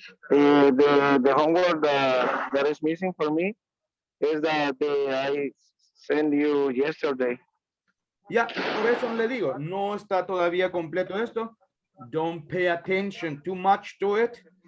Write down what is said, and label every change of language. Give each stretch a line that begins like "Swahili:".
English: The homework that is missing for me is that I sent you yesterday.
Spanish: Ya, por eso le digo, no está todavía completo esto.
English: Don't pay attention too much to it.